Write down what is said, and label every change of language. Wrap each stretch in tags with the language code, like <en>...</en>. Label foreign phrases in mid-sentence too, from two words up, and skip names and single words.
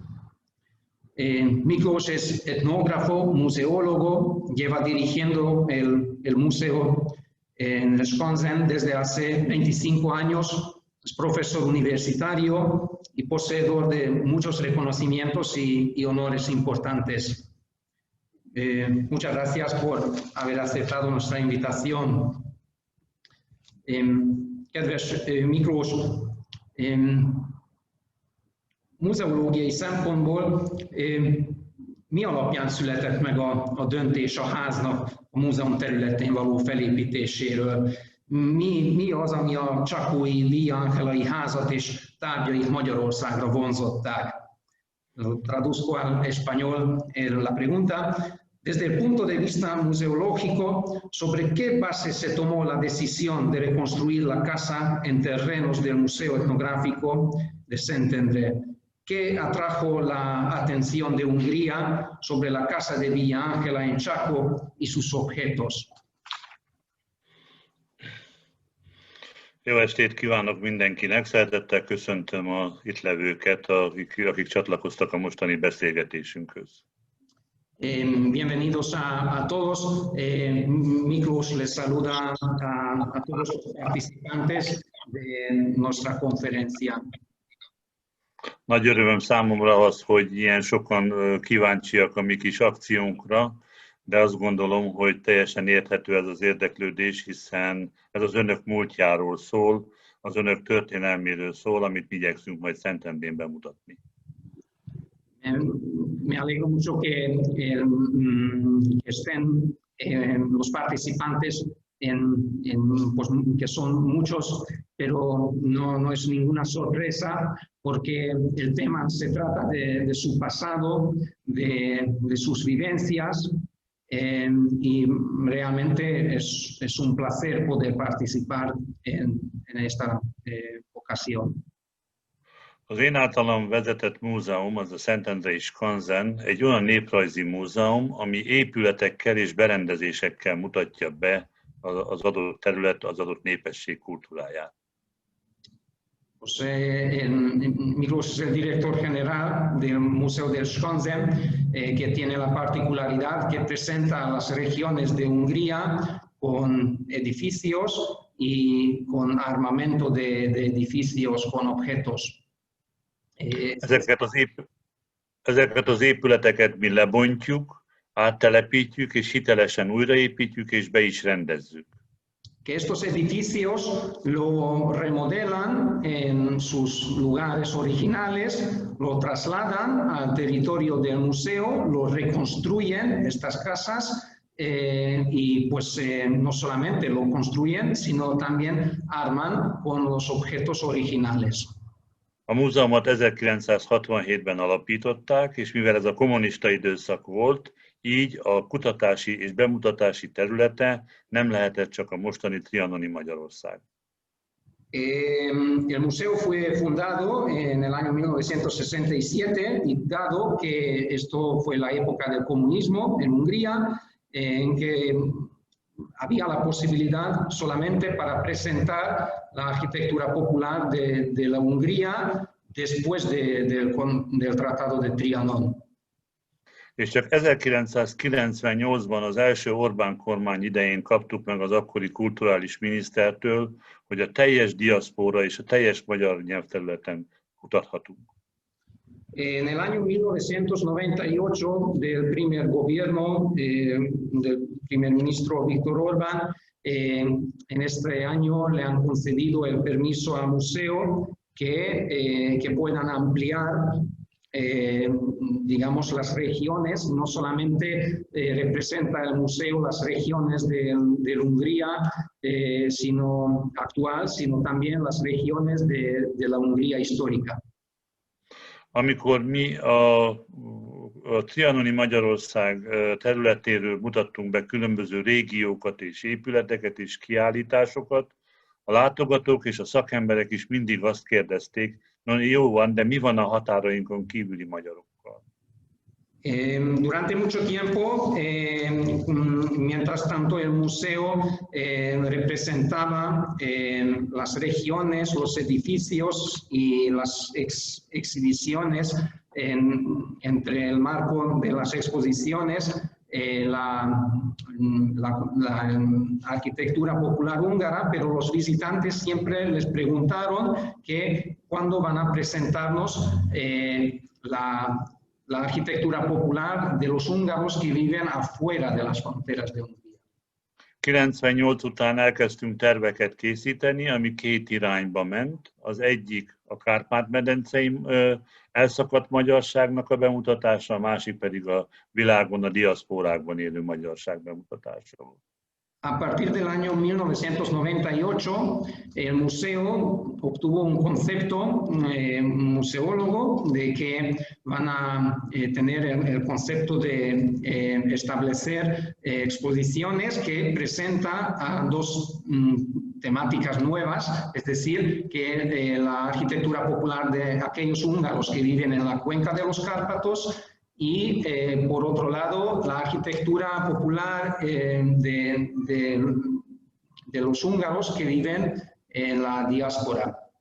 <es>Miklós es etnógrafo, museólogo, lleva dirigiendo el museo en Skansen desde hace 25 años, es profesor universitario y poseedor de muchos reconocimientos y honores importantes. Muchas gracias por haber aceptado nuestra invitación.</es> <hu>Kedves Miklós, muzeológiai szempontból mi alapján született meg a döntés a háznak a múzeum területén való felépítéséről? Mi az, ami a csakói Villa Angelai házat és tárgyait Magyarországra vonzották?</hu> <es>Traduzco al español la pregunta. Desde el punto de vista museológico, ¿sobre qué base se tomó la decisión de reconstruir la casa en terrenos del Museo Etnográfico de Szentendre? ¿Qué atrajo la atención de Hungría sobre la casa de Villa Ángela en Chaco y sus objetos?</es> <hu>Jó estét kívánok mindenkinek, szeretettel köszöntöm az itt levőket, akik csatlakoztak a mostani beszélgetésünkhöz.</hu> <es>Bienvenidos a todos. Miklós les saluda a todos los participantes de nuestra conferencia.</es> <hu>Nagy örömöm számomra az, hogy ilyen sokan kíváncsiak a mi kis akciónkra, de azt gondolom, hogy teljesen érthető ez az érdeklődés, hiszen ez az önök múltjáról szól, az önök történelméről szól, amit igyekszünk majd Szentendrén bemutatni.</hu> <es>Me alegro mucho que estén los participantes, pues, que son muchos, pero no es ninguna sorpresa porque el tema se trata de su pasado, de sus vivencias y realmente es un placer poder participar en esta ocasión.</es> <hu>Az én általam vezetett múzeum, az a Szentendrei Skanzen, egy olyan néprajzi múzeum, ami épületekkel és berendezésekkel mutatja be az adott terület, az adott népesség kultúráját.</hu> <es>Pues, Miklós es el director general del Museo del Skanzen, que tiene la particularidad que presenta las regiones de Hungría con edificios y con armamento de edificios, con objetos.</es> <hu>Ezeket az épületeket mi lebontjuk, áttelepítjük és hitelesen újraépítjük és be is rendezzük.</hu> <es>Que estos edificios lo remodelan en sus lugares originales, lo trasladan al territorio del museo, lo reconstruyen, estas casas, y pues no solamente lo construyen, sino también arman con los objetos originales.</es> <hu>A múzeumot 1967-ben alapították, és mivel ez a kommunista időszak volt, így a kutatási és bemutatási területe nem lehetett csak a mostani trianoni Magyarország.</hu> <es>El museo fue fundado en el año 1967 y dado que esto fue la época del comunismo en Hungría, en que había la posibilidad solamente para presentar la arquitectura popular de la Hungría después del Tratado de Trianon.</es> <hu>És csak 1998-ban az első Orbán kormány idején kaptuk meg az akkori kulturális minisztertől, hogy a teljes diaszpóra és a teljes magyar nyelvterületen kutathatunk.</hu> <es>En el año 1998 del primer gobierno del primer ministro Víctor Orbán, en este año le han concedido el permiso al museo que puedan ampliar digamos, las regiones, no solamente representa el museo las regiones de Hungría sino actual, sino también las regiones de la Hungría histórica.</es> <hu>Amikor mi a trianoni Magyarország területéről mutattunk be különböző régiókat és épületeket és kiállításokat, a látogatók és a szakemberek is mindig azt kérdezték, no, jó van, de mi van a határainkon kívüli magyarokkal?</hu> <es>Durante mucho tiempo, mientras tanto el museo representaba las regiones, los edificios y las exhibiciones entre el marco de las exposiciones, la arquitectura popular húngara, pero los visitantes siempre les preguntaron que cuándo van a presentarnos la arquitectura popular de los húngaros que viven afuera de las fronteras de Hungría.</es> <hu>98 után elkezdtünk terveket készíteni, ami két irányba ment. Az egyik a Kárpát-medencei elszakadt magyarságnak a bemutatása, a másik pedig a világon, a diaszpórákban élő magyarság bemutatása volt.</hu> <es>A partir del año 1998, el museo obtuvo un concepto museólogo de que van a tener el concepto de establecer exposiciones que presenta a dos temáticas nuevas, es decir, que la arquitectura popular de aquellos húngaros que viven en la cuenca de los Cárpatos y, por otro lado, la arquitectura popular de los húngaros que viven en la diáspora.</es>